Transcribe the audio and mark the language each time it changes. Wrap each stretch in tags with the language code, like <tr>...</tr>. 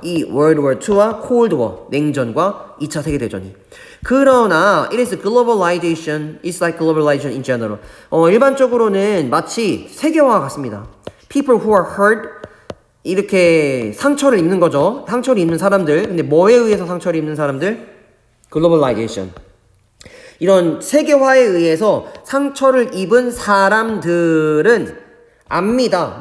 <ko>이 World War II와 Cold War, 냉전과 2차 세계대전이. 그러나</ko> <en>it is globalization, it's like globalization in general.</en> <ko>일반적으로는 마치 세계화와 같습니다.</ko> <en>People who are hurt,</en> <ko>이렇게 상처를 입는 거죠. 상처를 입는 사람들. 근데 뭐에 의해서 상처를 입는 사람들?</ko> <en>globalization.</en> <ko>이런 세계화에 의해서 상처를 입은 사람들은 압니다.</ko>